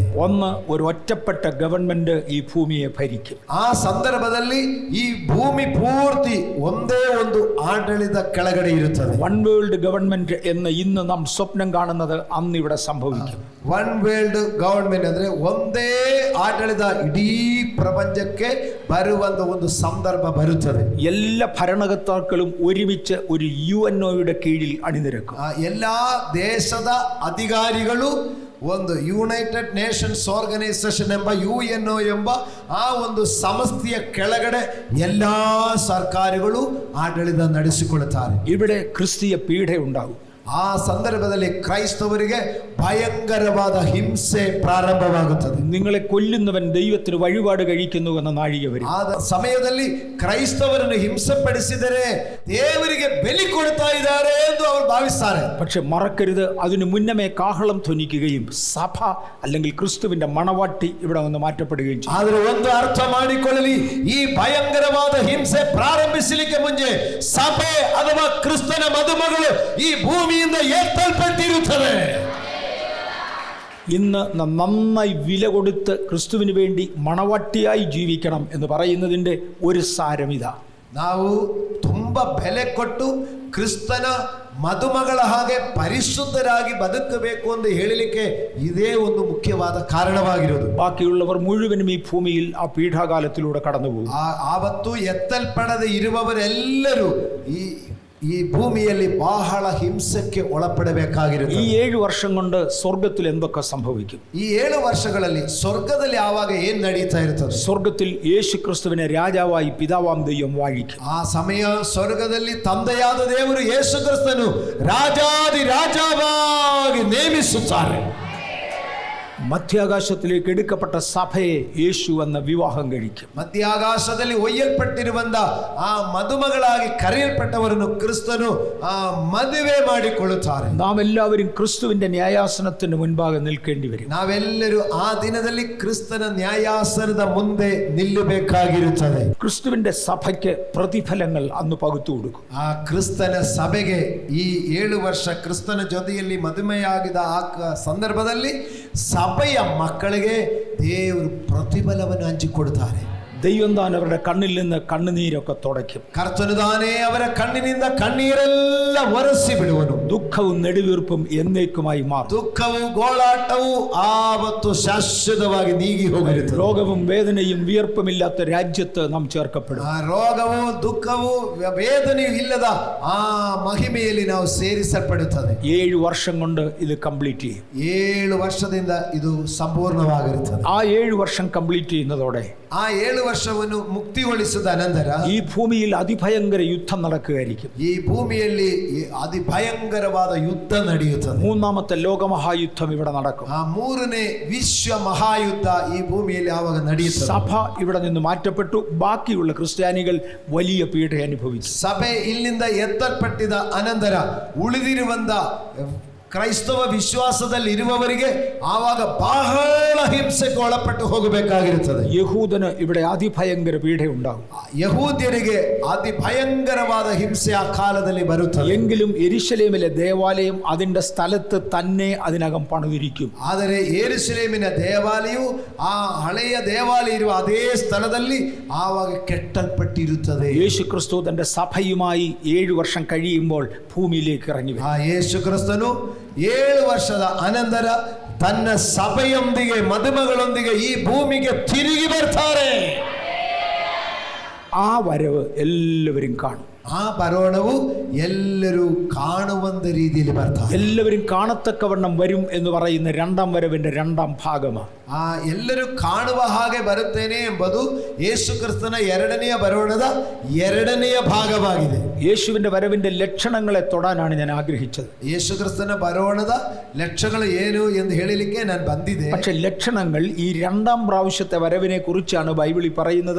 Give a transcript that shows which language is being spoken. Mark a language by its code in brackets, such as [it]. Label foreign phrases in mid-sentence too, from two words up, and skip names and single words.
[ml] ഒന്ന്, ഒരു ഒറ്റപ്പെട്ട ഗവൺമെന്റ് ഈ ഭൂമിയെ ഭരിക്കും. [kn] ಆ ಸಂದರ್ಭದಲ್ಲಿ ಈ ಭೂಮಿ ಪೂರ್ತಿ ಒಂದೇ ಒಂದು ಆಡಳಿತ ಕೆಳಗಡೆ ಇರುತ್ತದೆ. [en] One World Government [ml] എന്ന് ഇന്ന് നാം സ്വപ്നം കാണുന്നത് അന്ന് ഇവിടെ സംഭവിക്കും. [en] One World Government [kn] ಅಂದ್ರೆ ಒಂದೇ ಆಡಳಿತ ಇಡೀ ಪ್ರಪಂಚಕ್ಕೆ ಬರುವಂತ ಒಂದು ಸಂದರ್ಭ ಬರುತ್ತದೆ. [ml] എല്ലാ ഭരണകർത്താക്കളും ഒരുമിച്ച് ഒരു UNOയുടെ കീഴിൽ അണിനിരക്കും. [kn] ಎಲ್ಲಾ ದೇಶದ ಅಧಿಕಾರಿಗಳು ಒಂದು ಯುನೈಟೆಡ್ ನೇಷನ್ಸ್ ಆರ್ಗನೈಸೇಷನ್ ಎಂಬ UNO ಎಂಬ ಆ ಒಂದು ಸಂಸ್ಥೆಯ ಕೆಳಗಡೆ ಎಲ್ಲಾ ಸರ್ಕಾರಗಳು ಆಡಳಿತ ನಡೆಸಿಕೊಳ್ಳುತ್ತಾರೆ. [ml] ഇവിടെ ക്രിസ്തീയ പീഡ ഉണ്ടാകും. [kn] ಆ ಸಂದರ್ಭದಲ್ಲಿ ಕ್ರೈಸ್ತವರಿಗೆ ಭಯಂಕರವಾದ ಹಿಂಸೆ ಪ್ರಾರಂಭವಾಗುತ್ತದೆ. [ml] നിങ്ങളെ കൊല്ലുന്നവൻ ദൈവത്തിന് വഴിപാട് കഴിക്കുന്നു എന്ന നാഴിക വരും. [kn] ಆ ಸಮಯದಲ್ಲಿ ಕ್ರೈಸ್ತವರನ್ನು ಹಿಂಸೆಪಡಿಸಿದರೆ ದೇವರಿಗೆ ಬಲಿ ಕೊಡ್ತಾ ಇದ್ದಾರೆ ಎಂದು ಅವರು ಭಾವಿಸ್ತಾರೆ. [ml] പക്ഷെ മറക്കരുത്, അതിനു മുന്നമേ കാഹളം ധ്വനിക്കുകയും സഭ അല്ലെങ്കിൽ ക്രിസ്തുവിന്റെ മണവാട്ടി ഇവിടെ നിന്ന് മാറ്റപ്പെടുകയും ചെയ്യും. [kn] ಆದರೆ ಒಂದು ಅರ್ಥ ಮಾಡಿಕೊಳ್ಳಲಿ, ಈ ಭಯಂಕರವಾದ ಹಿಂಸೆ ಪ್ರಾರಂಭಿಸಲಿಕ್ಕೆ ಮುಂಚೆ ಸಭೆ ಅಥವಾ ಕ್ರಿಸ್ತನ ಮದುಮಗಳು ಈ ಭೂಮಿಯಿಂದ ಎತ್ತಲ್ಪಟ್ಟಿರುತ್ತದೆ. [ml] ഇന്ന് നന്നായി വില കൊടുത്ത് ക്രിസ്തുവിന് വേണ്ടി മണവാട്ടിയായി ജീവിക്കണം എന്ന് പറയുന്നതിൻ്റെ ഒരു സാരം ഇതാ. [kn] ನಾವು ತುಂಬಾ ಬೆಲೆ ಕೊಟ್ಟು ಕ್ರಿಸ್ತನ ಮದುಮಗಳ ಹಾಗೆ ಪರಿಶುದ್ಧರಾಗಿ ಬದುಕಬೇಕು ಎಂದು ಹೇಳಲಿಕ್ಕೆ ಇದೇ ಒಂದು ಮುಖ್ಯವಾದ ಕಾರಣವಾಗಿರುವುದು. [ml] ബാക്കിയുള്ളവർ മുഴുവനും ഈ ഭൂമിയിൽ ആ പീഠാകാലത്തിലൂടെ കടന്നുപോകും. [kn] ಆವತ್ತು ಎತ್ತಲ್ಪಡದೆ ಇರುವವರೆಲ್ಲರೂ ಈ ಭೂಮಿಯಲ್ಲಿ ಬಹಳ ಹಿಂಸೆಗೆ ಒಳಪಡಬೇಕಾಗಿರುತ್ತೆ. [ml] ഈ 7 വർഷം കൊണ്ട് സ്വർഗത്തിൽ എന്തൊക്കെ സംഭവിക്കും? [kn] ಈ 7 ವರ್ಷಗಳಲ್ಲಿ ಸ್ವರ್ಗದಲ್ಲಿ ಆವಾಗ ಏನ್ ನಡೀತಾ ಇರ್ತದೆ? [ml] സ്വർഗത്തിൽ യേശു ക്രിസ്തുവിനെ രാജാവായി പിതാവാം ദൈവം വാഴിക്കും. [kn] ಆ ಸಮಯ ಸ್ವರ್ಗದಲ್ಲಿ ತಂದೆಯಾದ ದೇವರು ಯೇಸು ಕ್ರಿಸ್ತನು ರಾಜಾದಿ ರಾಜವಾಗಿ ನೇಮಿಸುತ್ತಾರೆ. [ml] മധ്യാകാശത്തിലേക്ക് എടുക്കപ്പെട്ട സഭയെ യേശു എന്ന വിവാഹം കഴിക്കും. [kn] ಮಧ್ಯಾಕಾಶದಲ್ಲಿ ಒಯ್ಯಲ್ಪಟ್ಟಿರುವಂತ ಆ ಮದುಮಗಳಾಗಿ ಕರೆಯಲ್ಪಟ್ಟವರನ್ನು ಕ್ರಿಸ್ತನು ಆ ಮದುವೆ ಮಾಡಿಕೊಳ್ಳುತ್ತಾರೆ. [ml] നാം എല്ലാവരും ക്രിസ്തുവിന്റെ ന്യായാസനത്തിന് മുൻപാകെ നിൽക്കേണ്ടി വരും. [kn] ನಾವೆಲ್ಲರೂ ಆ ದಿನದಲ್ಲಿ ಕ್ರಿಸ್ತನ ನ್ಯಾಯಾಸನದ ಮುಂದೆ ನಿಲ್ಲಬೇಕಾಗಿರುತ್ತದೆ. [ml] ക്രിസ്തുവിന്റെ സഭയ്ക്ക് പ്രതിഫലങ്ങൾ അന്ന് പകുത്തു കൊടുക്കും. [kn] ಆ ಕ್ರಿಸ್ತನ ಸಭೆಗೆ ಈ 7 ವರ್ಷ ಕ್ರಿಸ್ತನ ಜೊತೆಯಲ್ಲಿ ಮದುವೆಯಾಗಿದ್ದ ಆ ಸಂದರ್ಭದಲ್ಲಿ ಸಭೆಯ ಮಕ್ಕಳಿಗೆ ದೇವರು ಪ್ರತಿಫಲವನ್ನು ಹಂಚಿಕೊಡುತ್ತಾರೆ. [ml] ദൈവം താൻ അവരുടെ കണ്ണിൽ നിന്ന് കണ്ണുനീരൊക്കെ തുടയ്ക്കും. [kn] ಕರ್ತನು ತಾನೇ ಅವರ ಕಣ್ಣಿನಿಂದ ಕಣ್ಣೀರೆಲ್ಲ ಒರೆಸಿ ಬಿಡುವನು. [ml] ദുഃഖവും നെടുവീർപ്പും എന്നേക്കുമായി മാറും. [kn] ದುಃಖವು ಗೋಳಾಟವು ಆವತ್ತು ಶಾಶ್ವತವಾಗಿ ನೀಗಿ ಹೋಗಿರುತ್ತದೆ. [ml] രോഗവും വേദനയും വിയർപ്പുമില്ലാത്ത രാജ്യത്ത് നാം ചേർക്കപ്പെടും. [kn] ಆ ರೋಗವು ದುಃಖವು ವೇದನೆಯೂ ಇಲ್ಲದ ಆ ಮಹಿಮೆಯಲ್ಲಿ ನಾವು ಸೇರಿಸಲ್ಪಡುತ್ತದೆ. [ml] 7 വർഷം കൊണ്ട് ഇത് കംപ്ലീറ്റ് ചെയ്യും. [kn] 7 ವರ್ಷದಿಂದ ಇದು ಸಂಪೂರ್ಣವಾಗಿರುತ್ತದೆ. [ml] ആ 7 വർഷം കംപ്ലീറ്റ് ചെയ്യുന്നതോടെ [kn] ಆ 7 ವರ್ಷವನ್ನು ಮುಕ್ತಿಗೊಳಿಸಿದ ಅನಂತರ [ml] ഈ ഭൂമിയിൽ അതിഭയങ്കര യുദ്ധം നടക്കുകയായിരിക്കും. [kn] ಈ ಭೂಮಿಯಲ್ಲಿ ಅತಿ ಭಯಂಕರವಾದ ಯುದ್ಧ ನಡೆಯುತ್ತದೆ. [ml] 3ാമത്തെ ലോകമഹായുദ്ധം ഇവിടെ നടക്കും. [kn] ಆ 3ನೇ ವಿಶ್ವ ಮಹಾಯುದ್ಧ ಈ ಭೂಮಿಯಲ್ಲಿ ಆವಾಗ ನಡೆಯುತ್ತದೆ. [ml] സഭ ഇവിടെ നിന്ന് മാറ്റപ്പെട്ടു. ബാക്കിയുള്ള ക്രിസ്ത്യാനികൾ വലിയ പീഡ അനുഭവിച്ചു. [kn] ಸಭೆ ಇಲ್ಲಿಂದ ಎತ್ತಲ್ಪಟ್ಟಿದ ಅನಂತರ ಉಳಿದಿರುವಂತ ಕ್ರೈಸ್ತವ ವಿಶ್ವಾಸದಲ್ಲಿ ಇರುವವರಿಗೆ ಆವಾಗ ಬಹಳ ಹಿಂಸೆಗೆ ಒಳಪಟ್ಟು ಹೋಗಬೇಕಾಗಿರುತ್ತದೆ. [ml] യഹൂദന് ഇവിടെ അതിഭയങ്കര പീഡയുണ്ടാകും. [kn] ಯಹೂದ್ಯರಿಗೆ ಅತಿ ಭಯಂಕರವಾದ ಹಿಂಸೆ ಆ ಕಾಲದಲ್ಲಿ ಬರುತ್ತದೆ. [ml] എങ്കിലും യെരുശലേമിലെ ദേവാലയം അതിന്റെ സ്ഥലത്ത് തന്നെ അതിനകം പണിതിരിക്കും. [kn] ಆದರೆ ಯೆರೂಸಲೇಮಿನ ದೇವಾಲಯವು ಆ ಹಳೆಯ ದೇವಾಲಯ ಇರುವ ಅದೇ ಸ್ಥಳದಲ್ಲಿ ಆವಾಗ ಕೆಟ್ಟಲ್ಪಟ್ಟಿರುತ್ತದೆ. [ml] യേശു ക്രിസ്തു തന്റെ സഭയുമായി 7 വർഷം കഴിയുമ്പോൾ ഭൂമിയിലേക്ക് ഇറങ്ങി വരും. [kn] ಆ ಯೇಸು ಕ್ರಿಸ್ತನು 7 ವರ್ಷದ ಅನಂತರ ತನ್ನ ಸಭೆಯೊಂದಿಗೆ ಮದುಮಗಳೊಂದಿಗೆ ಈ ಭೂಮಿಗೆ ತಿರುಗಿ ಬರ್ತಾರೆ. [ml] ആ വരവ് എല്ലാവരും കാണും. [kn] ആ ಬರೋಣವು ಎಲ್ಲರೂ കാണുವಂತ രീതിയിൽ ಬರ್ತಾರೆ. [ml] എല്ലാവരും കാണത്തക്കവണ്ണം വരും എന്ന് പറയുന്ന രണ്ടാം വരവിന്റെ രണ്ടാം ഭാഗമാണ്. [kn] ಆ ಎಲ್ಲರೂ ಕಾಣುವ ಹಾಗೆ ಬರುತ್ತೇನೆ ಎಂಬುದು ಯೇಸು ಕ್ರಿಸ್ತನ ಎರಡನೆಯ ಬರೋಣದ ಎರಡನೆಯ ಭಾಗವಾಗಿದೆ. [ml] യേശുവിന്റെ വരവിന്റെ ലക്ഷണങ്ങളെ തൊടാനാണ് ഞാൻ ആഗ്രഹിച്ചത്. [kn] ಯೇಸು ಕ್ರಿಸ್ತನ ಬರೋಣದ ಲಕ್ಷಣಗಳು ಏನು ಎಂದು ಹೇಳಲಿಕ್ಕೆ ನಾನು ಬಂದಿದೆ. [ml] പക്ഷെ ലക്ഷണങ്ങൾ ഈ രണ്ടാം പ്രാവശ്യത്തെ വരവിനെ കുറിച്ചാണ് ബൈബിളിൽ പറയുന്നത്.